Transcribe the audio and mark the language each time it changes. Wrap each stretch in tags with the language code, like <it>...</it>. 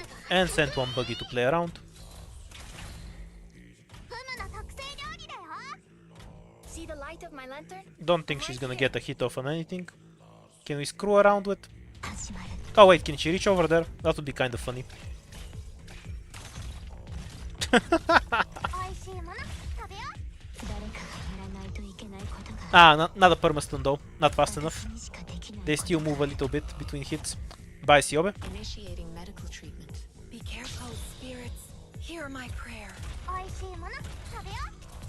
<en>And sent one buggy to play around.</en> <ja>フムの特製料理だよ。</ja> <en>See the light of my lantern? Don't think she's gonna get a hit off on anything. Can we screw around with?</en> <ja>始まる。</ja> <en>Oh wait, can she reach over there? That would be kind of funny.</en> <ja>美味しいもの食べよう。誰かがやらないといけないことが</ja> <en>Ah, not a permastone though. Not fast enough.</en> <ja>私にしかできない。</ja> <en>They still move a little bit between hits. Bye, Siobe. Initiating medical treatment. Be careful, spirits. Hear my prayer.</en> <ja>美味しいもの食べよう。</ja>